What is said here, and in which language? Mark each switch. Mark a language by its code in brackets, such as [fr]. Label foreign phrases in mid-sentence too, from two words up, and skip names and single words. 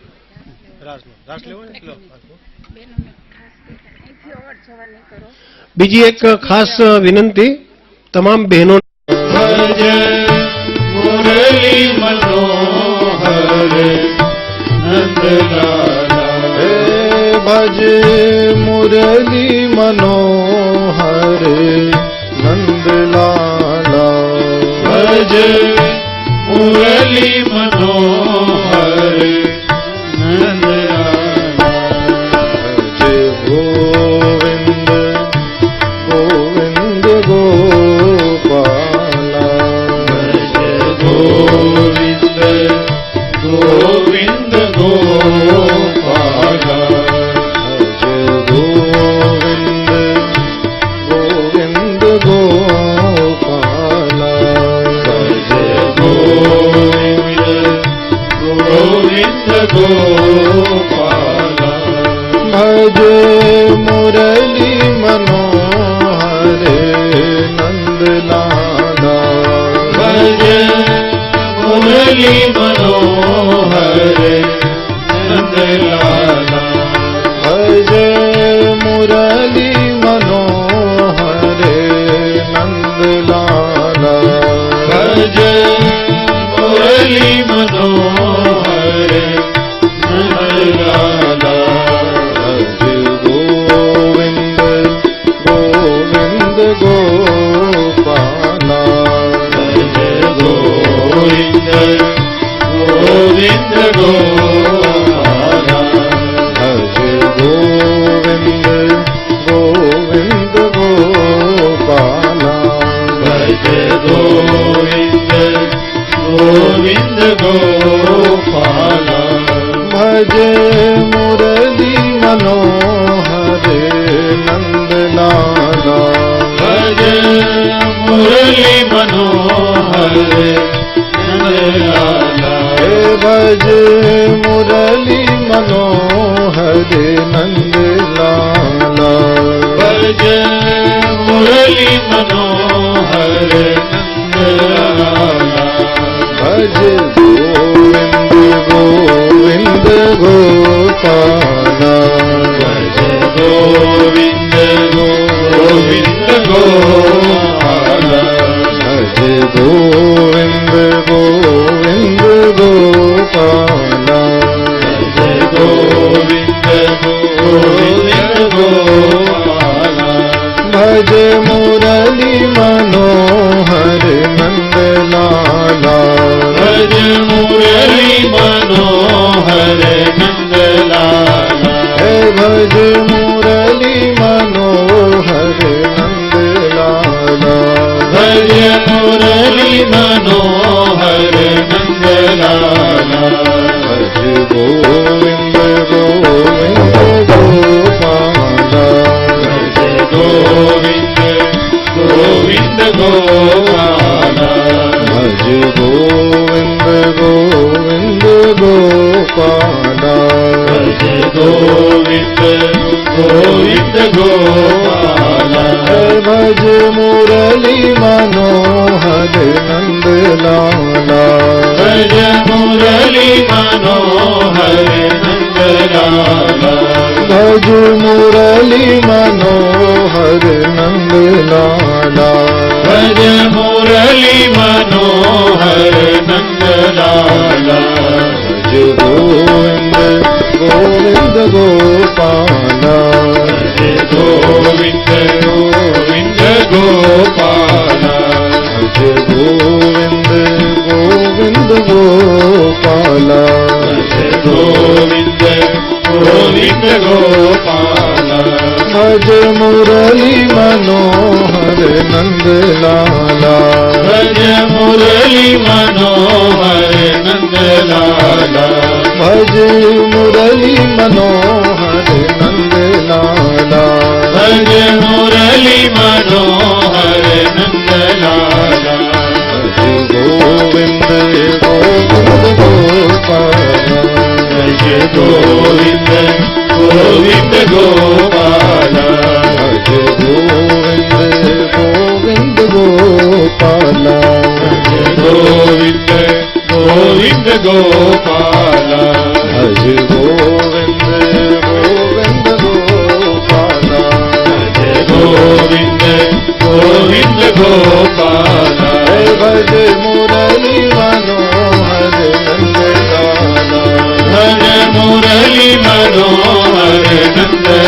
[gu] બીજી એક ખાસ વિનંતી તમામ બહેનો, [hi] ભજ भज मुरली मनोहर नंद लाला भज मुरली मनोहर नंद लाला भज गोविंद गोविंद गोपाला भज गोविंद गोविंद गोपाला भज गोविंद गोविंद गोपाला भज गोविंद गोविंद गोपाला भज मुरली मनोहर नंद लाला भज मुरली मनोहर नंद लाला भज मुरली मनोहर नंद लाला भज मुरली मनोहर नंद लाला भज गोविंद गोविंद गोपाला भज गोविंद गोविंद गोपाला भज गोविंद गोविंद गोपाला भज गोविंद गोविंद गोपाला भज मुरली मनोहर नंद लाला भज मुरली मनोहर नंद लाला हे भज मुरली मनोहर नंद लाला भज मुरली मनोहर नंद लाला भज गोविंद गोविंद गोपाला भज गोविंद गोविंद गोपाला भज गोविंद गोविंद गोपाला भज गोविंद गोविंद गोपाला भज मुरली मनोहर नंद लाला भज मुरली मनोहर नंद लाला हे भज मुरली मनोहर नंद लाला भज मुरली मनोहर नंद लाला भज गोविंद गोविंद गोपाला भज गोविंद गोविंद गोपाला भज गोविंद गोविंद गोपाला भज गोविंद गोविंद गोपाला भज मुरली मनोहर नंद लाला भज मुरली मनोहर नंद लाला भज मुरली मनोहर नंद लाला भज मुरली मनोहर नंद लाला भज गोविंद गोविंद गोपाला भज गोविंद गोविंद गोपाला भज गोविंद गोविंद गोपाला भज गोविंद गोविंद गोपाला भज मुरली मनोहर नंद लाला भज मुरली मनोहर नंद लाला भज मुरली मनोहर नंद लाला भज मुरली मनोहर नंद लाला भज गोविंद गोविंद गोपाला भज गोविंद गोविंद गोपाला भज गोविंद गोविंद गोपाला भज गोविंद गोविंद गोपाला भज गोविंद गोविंद गोपाला भज गोविंद गोविंद गोपाला भज मुरली मनोहर नंद लाला भज मुरली मनोहर नंद